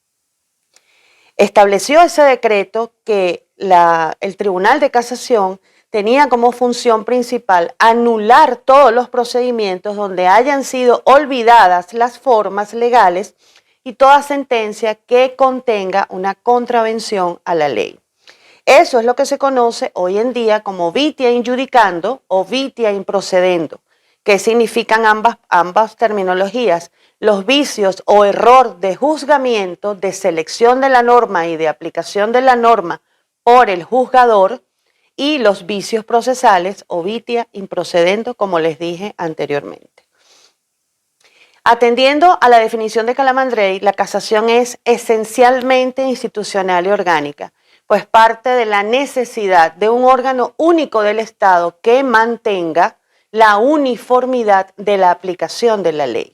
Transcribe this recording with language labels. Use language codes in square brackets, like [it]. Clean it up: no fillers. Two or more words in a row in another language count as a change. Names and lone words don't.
[es] Estableció ese decreto que el Tribunal de Casación tenía como función principal anular todos los procedimientos donde hayan sido olvidadas las formas legales y toda sentencia que contenga una contravención a la ley. Eso es lo que se conoce hoy en día como [la] vitia in judicando [es] o [la] vitia in procedendo, [es] que significan ambas terminologías, los vicios o error de juzgamiento, de selección de la norma y de aplicación de la norma por el juzgador, y los vicios procesales o [la] vitia in procedendo, [es] como les dije anteriormente. Atendiendo a la definición de Calamandrei, la casación es esencialmente institucional y orgánica, pues parte de la necesidad de un órgano único del Estado que mantenga la uniformidad de la aplicación de la ley.